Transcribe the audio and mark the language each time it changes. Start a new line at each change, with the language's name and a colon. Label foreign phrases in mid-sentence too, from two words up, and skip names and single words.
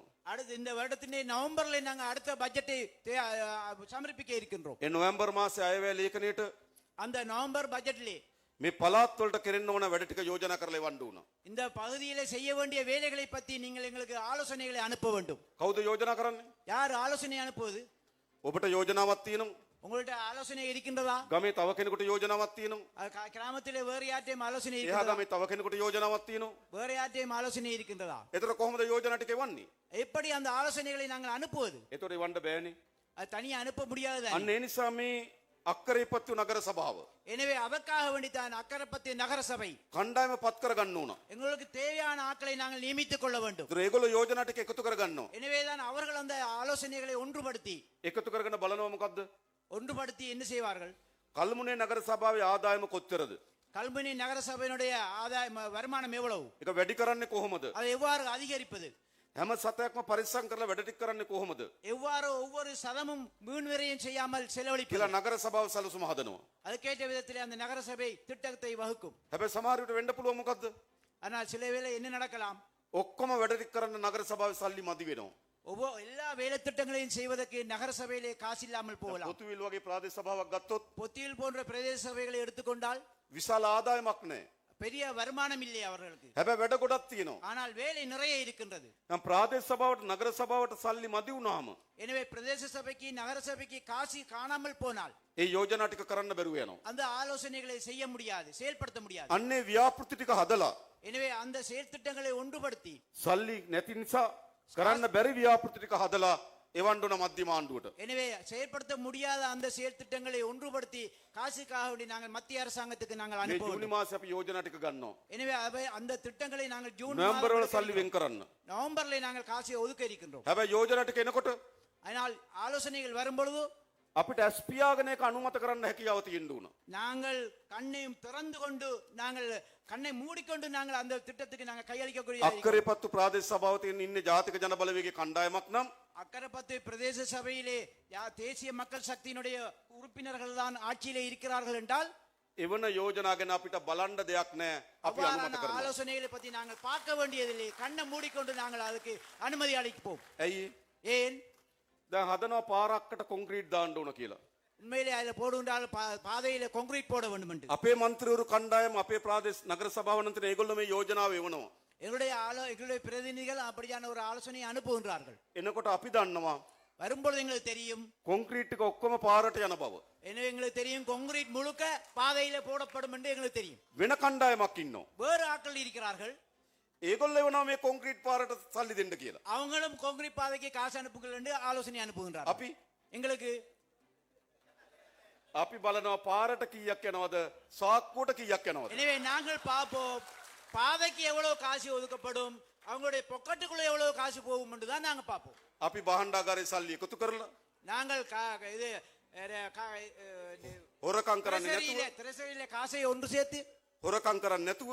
Tamil: அடுத்து இந்த வருடத்திலே நவம்பர்ல நாங்கள் அடுத்த பட்ஜெட்டை சமர்ப்பிக்க இருக்கின்றோம்.
Sinhala: ඒ නොවැම්බර් මාසේ අයවැය ලේඛනයේට
Tamil: அந்த நவம்பர் பட்ஜெட்டிலே
Sinhala: මේ පළාත් වලට කෙරෙන්න ඕන වැඩ ටික යෝජනා කරලා එවන්න ඕන.
Tamil: இந்த பகுதியிலே செய்ய வேண்டிய வேலைகளை பற்றி நீங்கள் எங்களுக்கு ஆலோசனைகளை அனுப்ப வேண்டும்.
Sinhala: කවුද යෝජනා කරන්නේ?
Tamil: யார் ஆலோசனை அனுப்புவது?
Sinhala: ඔබට යෝජනාවක් තියෙනවා.
Tamil: உங்கள்ட்ட ஆலோசனை இருக்கின்றதா?
Sinhala: ගමේ තව කෙනෙකුට යෝජනාවක් තියෙනවා.
Tamil: கிராமத்திலே வேறு யார்ட்டையும் ஆலோசனை
Sinhala: එහා
Tamil: இருக்கின்றதா?
Sinhala: ගමේ තව කෙනෙකුට යෝජනාවක් තියෙනවා.
Tamil: வேறு யார்ட்டையும் ஆலோசனை இருக்கின்றதா?
Sinhala: එතකොට කොහොමද යෝජනා ටික එවන්නේ?
Tamil: எப்படி அந்த ஆலோசனைகளை நாங்கள் அனுப்புவது?
Sinhala: එතකොට එවන්න බෑනේ.
Tamil: அது தனியா அனுப்ப முடியாது.
Sinhala: අන්න ඒ නිසා මේ අක්කරේපත්තු නගර සභාව
Tamil: எனவே அதற்காக வேண்டித்தான் அக்கரைப்பத்து நகர சபை
Sinhala: කණ්ඩායම පත් කරගන්න ඕන.
Tamil: எங்களுக்கு தேவையான ஆட்களை நாங்கள் நியமித்துக் கொள்ள வேண்டும்.
Sinhala: ඒතර ඒගොල්ලෝ යෝජනා ටික එකතු කරගන්නවා.
Tamil: எனவேதான் அவர்கள் அந்த ஆலோசனைகளை ஒன்றுபடுத்தி
Sinhala: එකතු කරගෙන බලනවා මොකද්ද?
Tamil: ஒன்றுபடுத்தி என்ன செய்வார்கள்?
Sinhala: කල්මුනේ නගර සභාවේ ආදායම කොච්චරද?
Tamil: கல்முனை நகர சபையினுடைய ஆதாய வருமானம் எவ்வளவு?
Sinhala: ඒක වැඩි කරන්නේ කොහොමද?
Tamil: அதை எவ்வாறு அதிகரிப்பது?
Sinhala: හැම සතයක්ම පරිස්සම් කරලා වැඩ ටික කරන්නේ කොහොමද?
Tamil: எவ்வாறு ஒவ்வொரு சதமும் வீண் விரயம் செய்யாமல்
Sinhala: කියලා
Tamil: செலவழிப்பது?
Sinhala: නගර සභාව සැලසුම හදනවා.
Tamil: அதுக்கேற்ற விதத்திலே அந்த நகர சபை திட்டத்தை வகுக்கும்.
Sinhala: හැබැයි සමහර විට වෙන්න පුළුවන් මොකද්ද?
Tamil: ஆனால் சில வேளை என்ன நடக்கலாம்?
Sinhala: ඔක්කොම වැඩ ටික කරන්න නගර සභාවේ සල්ලි මදි වෙනවා.
Tamil: எல்லா வேலை திட்டங்களையும் செய்வதற்கு நகர சபையிலே காசு இல்லாமல் போகலாம்.
Sinhala: පොතුවිල් වගේ ප්‍රාදේශ සභාවක් ගත්තොත්
Tamil: பொத்தியில் போன்ற பிரதேச சபைகளை எடுத்துக்கொண்டால்
Sinhala: විශාල ආදායමක් නැහැ.
Tamil: பெரிய வருமானம் இல்லை அவர்களுக்கு.
Sinhala: හැබැයි වැඩ ගොඩක් තියෙනවා.
Tamil: ஆனால் வேலை நிறைய இருக்கின்றது.
Sinhala: නම් ප්‍රාදේශ සභාවට නගර සභාවට සල්ලි මදි වුණාම
Tamil: எனவே பிரதேச சபைக்கு நகர சபைக்கு காசு காணாமல் போனால்
Sinhala: ඒ යෝජනා ටික කරන්න බැරුව යනවා.
Tamil: அந்த ஆலோசனைகளை செய்ய முடியாது, செயல்படுத்த முடியாது.
Sinhala: අන්නේ ව්‍යාපෘති ටික හදලා
Tamil: எனவே அந்த செயல் திட்டங்களை ஒன்றுபடுத்தி
Sinhala: සල්ලි නැති නිසා කරන්න බැරි ව්‍යාපෘති ටික හදලා එවන්න ඕන මධ්‍යම ආණ්ඩුවට.
Tamil: எனவே செயல்படுத்த முடியாத அந்த செயல் திட்டங்களை ஒன்றுபடுத்தி காசுக்காக வேண்டி நாங்கள் மத்திய அரசாங்கத்துக்கு நாங்கள்
Sinhala: මේ
Tamil: அனுப்ப
Sinhala: ජූනි
Tamil: வேண்டும்.
Sinhala: මාසේ අපි යෝජනා ටික ගන්නවා.
Tamil: எனவே அந்த திட்டங்களை நாங்கள் ஜூன்
Sinhala: නොවැම්බර් වල සල්ලි
Tamil: மாதம்
Sinhala: වෙන් කරන්න.
Tamil: நவம்பர்ல நாங்கள் காசை ஒதுக்க இருக்கின்றோம்.
Sinhala: හැබැයි යෝජනා ටික එනකොට
Tamil: ஆனால் ஆலோசனைகள் வரும் பொழுது
Sinhala: අපිට ඇස් පියාගෙන ඒක අනුමත කරන්න හැකියාව තියෙන්න ඕන.
Tamil: நாங்கள் கண்ணையும் திறந்து கொண்டு நாங்கள் கண்ணை மூடிக்கொண்டு நாங்கள் அந்த திட்டத்துக்கு நாங்கள் கையளிக்கக்கூடிய
Sinhala: අක්කරේපත්තු ප්‍රාදේශ සභාව තියෙන ඉන්නේ ජාතික ජනබලවේගයේ කණ්ඩායමක් නම්
Tamil: அக்கரைப்பத்து பிரதேச சபையிலே தேசிய மக்கள் சக்தியினுடைய உறுப்பினர்கள் தான் ஆட்சியிலே இருக்கிறார்கள் என்றால்
Sinhala: එවන යෝජනා ගැන අපිට බලන්න දෙයක් නැහැ. අපි අනුමත
Tamil: அவ்வாறான
Sinhala: කරනවා.
Tamil: ஆலோசனைகளை பற்றி நாங்கள் பார்க்க வேண்டியதில்லை. கண்ணை மூடிக்கொண்டு நாங்கள் அதுக்கு அனுமதி அளிப்போம்.
Sinhala: ඇයි?
Tamil: ஏன்?
Sinhala: දැන් හදනවා පාරක්කට කොන්ක්‍රීට් දාන්න ඕන කියලා.
Tamil: உண்மையிலே அதில் போடுகின்றால் பாதையில கான்கிரீட் போட வேண்டும் என்று
Sinhala: අපේ മന്ത്രിවරු කණ්ඩායම අපේ ප්‍රාදේශ නගර සභාවන්තර ඒගොල්ලෝ මේ යෝජනාව එවනවා.
Tamil: எங்களுடைய பிரதிநிதிகள் அப்படியான ஒரு ஆலோசனையை அனுப்புகின்றார்கள்.
Sinhala: එනකොට අපි දන්නවා
Tamil: வரும்பொழுது எங்களுக்கு தெரியும்,
Sinhala: කොන්ක්‍රීට් එක ඔක්කොම පාරට යන බව.
Tamil: எனவே எங்களுக்கு தெரியும் கான்கிரீட் முழுக்க பாதையில போடப்படும் என்று எங்களுக்கு தெரியும்.
Sinhala: වෙන කණ්ඩායමක් ඉන්නවා.
Tamil: வேறு ஆட்கள் இருக்கிறார்கள்,
Sinhala: ඒගොල්ලෝ එවනවා මේ කොන්ක්‍රීට් පාරට සල්ලි දෙන්න කියලා.
Tamil: அவங்களும் கான்கிரீட் பாதைக்கு காசு அனுப்புங்கள் என்று ஆலோசனை அனுப்புகின்றார்கள்.
Sinhala: අපි
Tamil: எங்களுக்கு
Sinhala: අපි බලනවා පාරට කීයක් යනවද සාක්කුවට කීයක් යනවද.
Tamil: எனவே நாங்கள் பார்ப்போம் பாதைக்கு எவ்வளவு காசு ஒதுக்கப்படும், அவங்களுடைய பொக்கெட்டுக்குள்ள எவ்வளவு காசு போகும் என்று தான் நாங்க பார்ப்போம்.
Sinhala: අපි බහණ්ඩාගාරේ සල්ලி එකතු කරලා
Tamil: நாங்கள் இது
Sinhala: හොරකම් කරන්නේ නැතුව
Tamil: திரைசையில காசை ஒன்று சேர்த்து
Sinhala: හොරකම් කරන්නේ නැතුව